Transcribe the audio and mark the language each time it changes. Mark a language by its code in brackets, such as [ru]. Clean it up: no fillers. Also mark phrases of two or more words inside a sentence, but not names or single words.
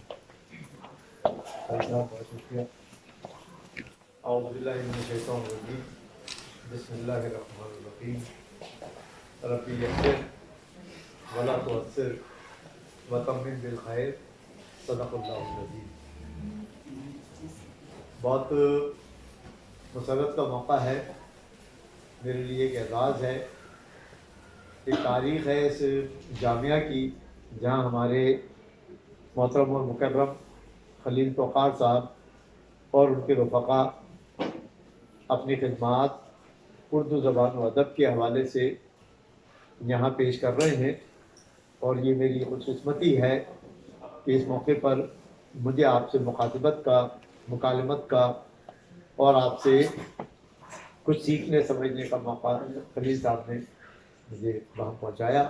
[ar] أعوذ بالله من الشيطان الرجيم. بسم الله الرحمن الرحيم. رب يسر ولا تعسر وتمم بالخير. صدق الله العظيم. [ur] بہت مسرت کا موقع ہے، میرے لیے ایک اعزاز ہے، ایک تاریخ ہے اس جامعہ کی جہاں ہمارے محترم اور مکرم خلیل توقار صاحب اور ان کے رفقا اپنی خدمات اردو زبان و ادب کے حوالے سے یہاں پیش کر رہے ہیں، اور یہ میری خوش قسمتی ہے کہ اس موقع پر مجھے آپ سے مخاطبت کا، مکالمت کا اور آپ سے کچھ سیکھنے سمجھنے کا موقع خلیل صاحب نے مجھے وہاں پہنچایا۔